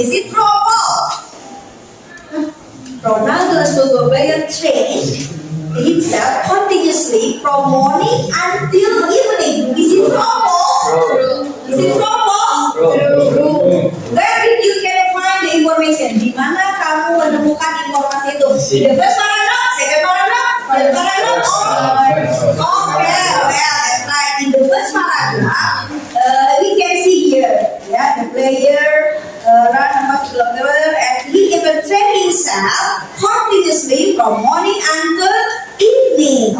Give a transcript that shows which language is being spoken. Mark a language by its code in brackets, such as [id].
[en] Is it true or false? Ronaldo is football player train himself continuously from morning until evening. Is it true or false? Is it true or false? True. Where did you can find the information? [id] Di mana kamu menemukan informasi itu? [en] The first paragraph, second paragraph, third paragraph, okay, well, that's right. In the first paragraph, we can see here, yeah, the player run a much kilometer and he even train himself continuously from morning until evening.